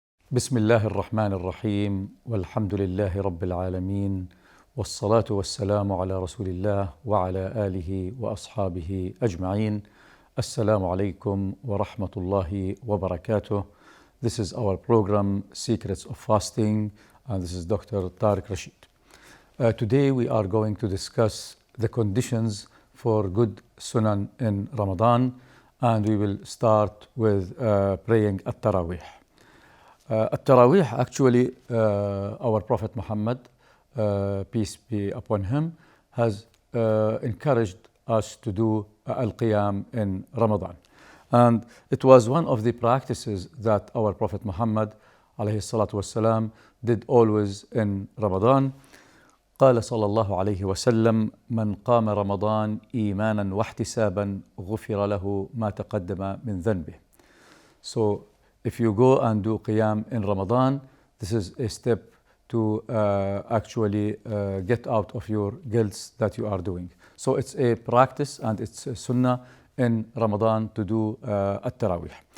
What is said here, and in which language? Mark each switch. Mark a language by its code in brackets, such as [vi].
[ar] بسم الله الرحمن الرحيم والحمد لله رب العالمين والصلاة والسلام على رسول الله وعلى آله وأصحابه أجمعين. Assalamu alaikum wa rahmatullahi wa barakatuh. [en] This is our program Secrets of Fasting, and this is Dr. Tariq Rashid. Today we are going to discuss the conditions for good sunan in Ramadan, and we will start with praying at-Taraweeh. At-Taraweeh, actually, our Prophet Muhammad, peace be upon him, has encouraged us to do al-Qiyam in Ramadan. And it was one of the practices that our Prophet Muhammad [ar] alayhi salatu wasalam [en] did always in Ramadan. [ar] قال صلى الله عليه وسلم من قام رمضان إيمانا واحتسابا غفر له ما تقدم من ذنبه. [en] So if you go and do Qiyam in Ramadan, this is a step to actually get out of your guilts that you are doing. So it's a practice and it's a sunnah in Ramadan to do at-Taraweeh.